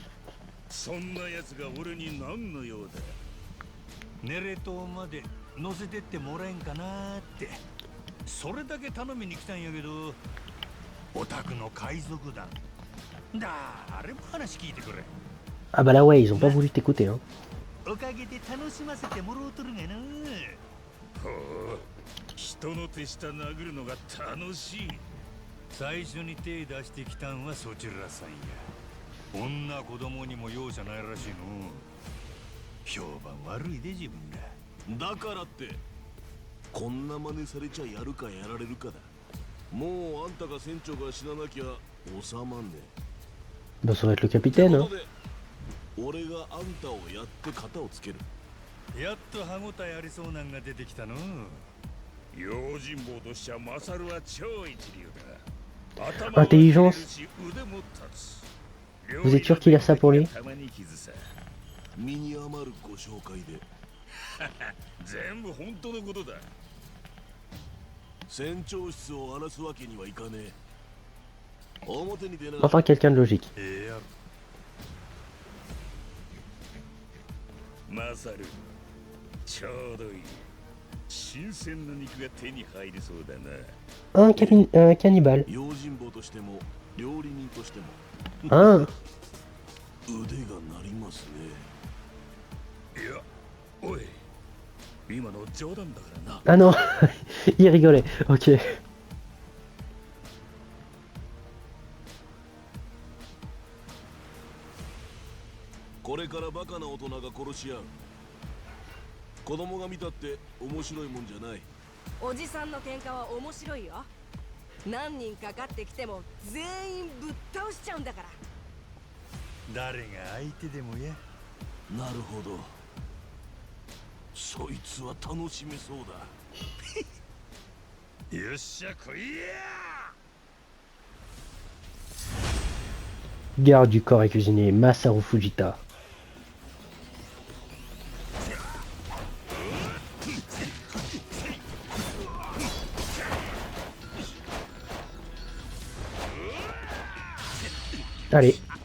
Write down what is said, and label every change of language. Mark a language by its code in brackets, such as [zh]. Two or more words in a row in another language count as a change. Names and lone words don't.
[ja] そんな奴が俺に何の用だ。ネレ島まで乗せてってもらえんかなって。それだけ頼みに来たんやけど、 オタクの海賊団。誰も話聞いてくれ。 [fr] Ah bah là ouais, ils ont pas voulu t'écouter hein. [ja] おかげで楽しませてもらうとるがな。ほう、人の手下殴るのが楽しい。最初に手出してきたんはそちらさんや。女子供にも容赦ないらしいの。評判悪いで自分が。だからってこんな真似されちゃやるかやられるかだ。もうあんたが船長が死ななきゃ収まんねえ。 [fr] Bah ça va être le capitaine hein. [ja] 俺があんたをやって型をつける。やっと歯応えありそうなんが出てきたの。用心棒としちゃマサルは超一流だ。 [fr] Intelligence. Vous êtes sûr qu'il a ça pour lui? [ja] 身に余るご紹介で。全部本当のことだ。船長室を荒らすわけにはいかねえ。表に出な。 [fr] Enfin quelqu'un de logique. [ja] マサル、ちょうどいい。新鮮な肉が手に入りそうだな。 [fr] Un cannibale. [ja] 用心棒としても料理人としても [fr] Un. [ja] 腕が鳴りますね。いや、おい、今の冗談だからな。 [fr] Ah non, il rigolait. Ok. [ja] これからバカな大人が殺し合う。子供が見たって面白いもんじゃない。おじさんの喧嘩は面白いよ。何人かかってきても全員ぶっ倒しちゃうんだから。誰が相手でもや。なるほど。そいつは楽しめそうだ。よっしゃ来いや。 [fr] Garde du corps et cuisinier Masaru Fujita. Allez.